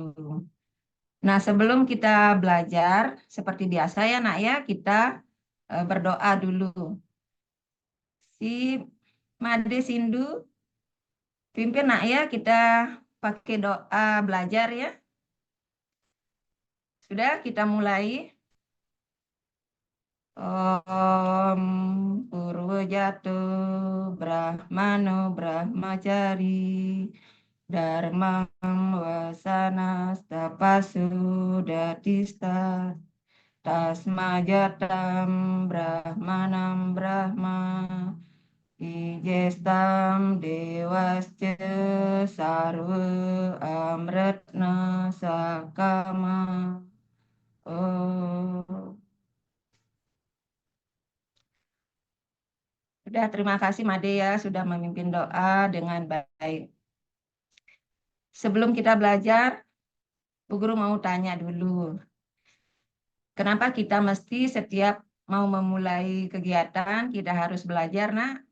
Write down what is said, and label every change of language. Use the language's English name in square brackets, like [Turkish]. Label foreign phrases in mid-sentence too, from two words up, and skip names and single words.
[Indonesian] Nah, sebelum kita belajar seperti biasa ya Nak ya, kita berdoa dulu. Si Made Sindu pimpin Nak ya, kita pakai doa belajar ya. Sudah kita mulai. [Sanskrit] Om Purwojato Brahmano Brahmacari Dharmam Wasana Stapasu Datista Tasmajatam Brahmanam Brahma Ijestam Dewasce Sarva Amretna Sakama. Oh. [Indonesian] Sudah, terima kasih Made ya sudah memimpin doa dengan baik. Sebelum kita belajar, Bu Guru mau tanya dulu, kenapa kita mesti setiap mau memulai kegiatan kita harus belajar, Nak?